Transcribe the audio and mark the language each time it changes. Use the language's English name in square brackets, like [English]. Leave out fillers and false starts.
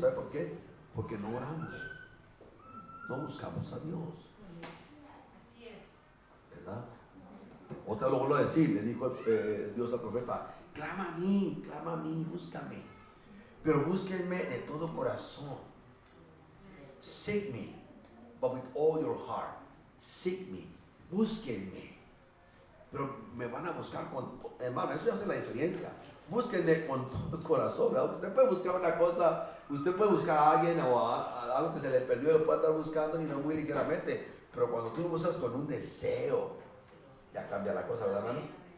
[Spanish] ¿Sabe por qué? Porque no oramos, no buscamos a Dios. Así es. ¿Verdad? Otra lo vuelvo a decir, le dijo Dios al profeta: clama a mí, búscame, pero búsquenme de todo corazón. [English] Seek me, but with all your heart. Seek me, [Spanish] búsquenme. Pero me van a buscar con, hermano, eso hace la diferencia. Búsquenme con todo el corazón, ¿verdad? Usted puede buscar una cosa, usted puede buscar a alguien o a algo que se le perdió y lo puede estar buscando y no muy ligeramente, pero cuando tú lo buscas con un deseo, ya cambia la cosa, ¿verdad, hermanos?